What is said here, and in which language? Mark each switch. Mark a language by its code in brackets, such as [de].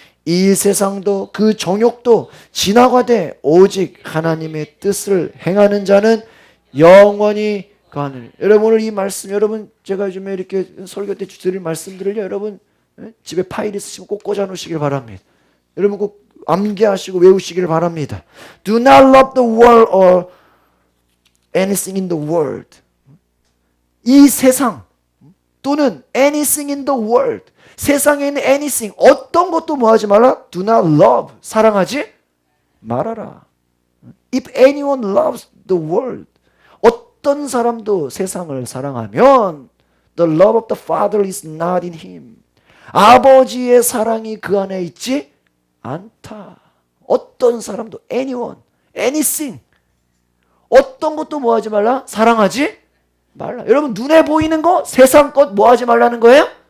[ko] 이 세상도 그 정욕도 지나가되 오직 하나님의 뜻을 행하는 자는 영원히 거하느니라. 여러분 오늘 이 말씀 여러분 제가 요즘에 이렇게 설교 때 드릴 말씀들을요 여러분 집에 파일 있으시면 꼭 꽂아 놓으시길 바랍니다. 여러분 꼭 암기하시고 외우시길 바랍니다. [en] Do not love the world or anything in the world. [ko] 이 세상 또는 [en] anything in the world. [ko] 세상에 있는 anything 어떤 것도 뭐 하지 말라? [en] Do not love. [ko] 사랑하지 말아라. [en] If anyone loves the world. [ko] 어떤 사람도 세상을 사랑하면 [en] the love of the Father is not in him. [ko] 아버지의 사랑이 그 안에 있지 않다. 어떤 사람도 anyone, anything 어떤 것도 뭐 하지 말라? 사랑하지 말라. 여러분 눈에 보이는 거 세상 것 뭐 하지 말라는 거예요?